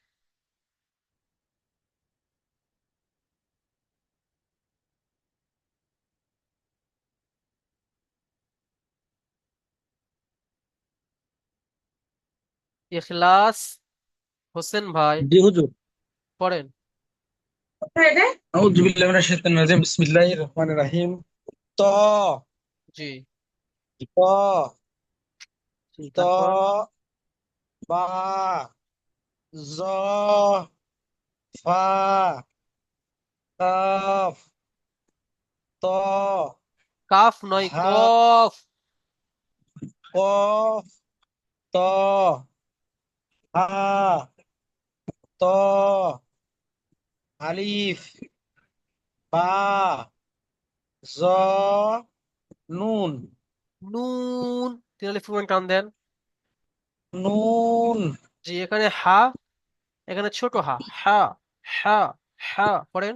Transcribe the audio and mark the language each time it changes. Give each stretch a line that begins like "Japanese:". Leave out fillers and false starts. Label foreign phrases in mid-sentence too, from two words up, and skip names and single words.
Bangla: এখলাস হোসেন ভাই জি হুজুর। পড়েন।
Arabic: أعوذ بالله من الشيطان الرجيم، بسم الله الرحمن الرحيم.
Bangla: ত জি ত জি, ত তারপর বা জ ফা কাফ ত কাফ নয়, হা কফ। কফ ত হা ত আলিফ বা জ নুন নুন, তিন আলিফ পরিমাণ টান দেন। নুন জি, এখানে হা, এখানে ছোট হা, হা হা হা পড়েন।